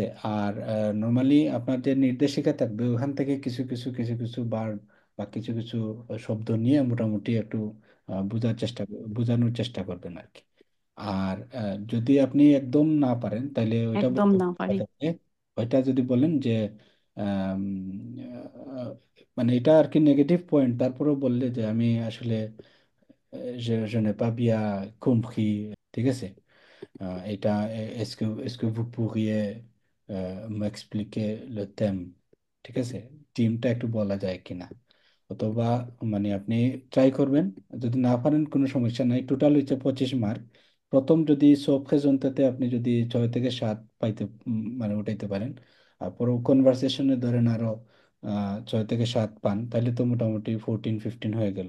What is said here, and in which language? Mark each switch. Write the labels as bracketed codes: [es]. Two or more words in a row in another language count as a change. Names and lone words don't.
[bn] আর নর্মালি আপনার যে নির্দেশিকা থাকবে ওখান থেকে কিছু কিছু কিছু কিছু বার বা কিছু কিছু শব্দ নিয়ে মোটামুটি একটু বোঝানোর চেষ্টা করবেন আর কি। আর যদি আপনি একদম না পারেন তাহলে ওইটা একদম বলতে না পারি। হবে, ওইটা যদি বলেন যে আম, মানে এটা আর কি নেগেটিভ পয়েন্ট, তারপরেও বললে যে আমি আসলে [fr] je n'ai pas bien compris, [bn] ঠিক আছে। [fr] এটা est-ce que vous pourriez m'expliquer le thème, [bn] ঠিক আছে, টিমটা একটু বলা যায় কিনা। অথবা মানে আপনি ট্রাই করবেন, যদি না পারেন কোনো সমস্যা নাই, টোটাল হচ্ছে 25 মার্ক। প্রথম যদি সব জনতাতে আপনি যদি 6 থেকে 7 পাইতে মানে উঠাইতে পারেন, আর পরে কনভারসেশনে ধরেন আরো 6 থেকে 7 পান, তাহলে তো মোটামুটি 14-15 হয়ে গেল।